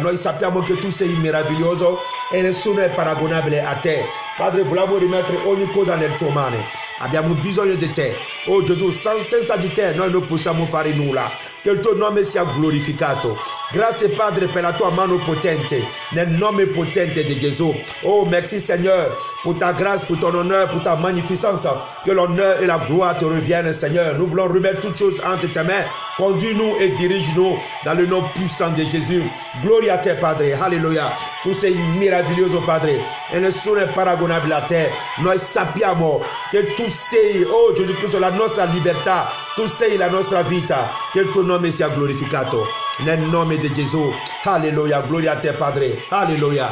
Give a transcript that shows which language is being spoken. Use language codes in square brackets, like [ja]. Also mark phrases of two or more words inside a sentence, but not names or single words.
[it] Noi sappiamo che tu sei meraviglioso e nessuno è paragonabile a te. Padre, vogliamo rimettere ogni cosa nel tuo mano. Abbiamo bisogno di te. Oh Gesù, senza di te noi non possiamo fare nulla. Che il tuo nome sia glorificato. Grazie, Padre, per la tua mano potente, nel nome potente di Gesù. [fr] Oh, merci Seigneur, pour ta grâce, pour ton honneur, pour ta magnificence. Que l'honneur et la gloire te reviennent, Seigneur. Nous voulons remettre toutes choses entre tes mains. Conduis-nous et dirige-nous dans le nom puissant de Jésus. [it] Gloria a te, Padre. Alléluia. Tu sei meraviglioso, Padre, e nessuno è paragonabile a te. Noi sappiamo che tu sei, oh Gesù Cristo, la nostra libertà. Tu sei la nostra vita. Che il tuo nome sia glorificato nel nome di Gesù. Alleluia. Gloria a te, Padre. Alleluia.